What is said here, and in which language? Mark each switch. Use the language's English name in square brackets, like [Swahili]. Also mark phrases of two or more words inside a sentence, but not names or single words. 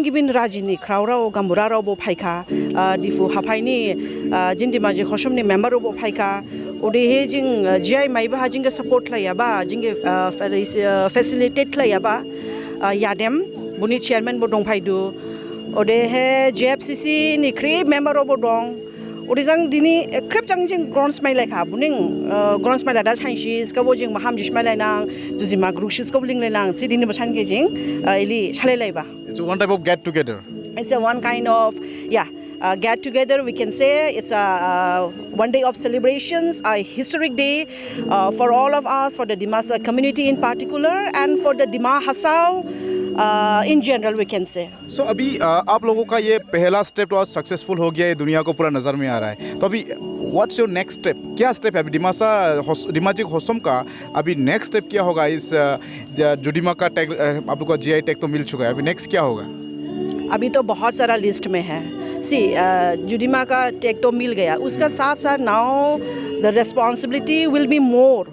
[Dimasa] गिबिन राजिनि क्राउराव गाम्बुरा रावबो फायखा दिफु हाफाइनि जिन्दिमाजि खसमनि मेम्बार रावबो फायखा ओदे हे जों GI माइबा जिंगे सपोर्ट लायाबा जिंगे फेसिलिटेट लायाबा यादेम बुनि चेयरमैन बो दंफायदु ओदे हे JFCC नि क्रिप मेम्बार रावबो दं ओदे जां दिनै क्रिप जां जों ग्रन्स माइलायखा बुनिं ग्रन्स माइला दा साइन्सिस कबो जों माहाम जिस माइलायनां जुजिमा ग्रुसिस कबो लिंलायनां सि दिनै बसानगे जों इलि सालायलायबा [English] It's one type of get together. It's a one kind of get together. We can say it's a one day of celebrations, a historic day for all of us, for the Dimasa community in particular, and for the Dima Hasao in general. We can say. [Hindi] So अभी आप लोगों का ये पहला स्टेप तो सक्सेसफुल हो गया है, दुनिया को पूरा नज़र में आ रहा है। तो अभी [English] what's your next step, [Hindi] क्या स्टेप है अभी डिमाजी हॉसम का? अभी [English] next step [Hindi] क्या होगा? इस जुडिमा का टैग आप लोग का [English] GI tag [Hindi] तो मिल चुका है, अभी नेक्स्ट क्या होगा? अभी तो बहुत सारा लिस्ट में है। जुडिमा का टैग तो मिल गया, उसका साथ साथ [English] now the responsibility will be more.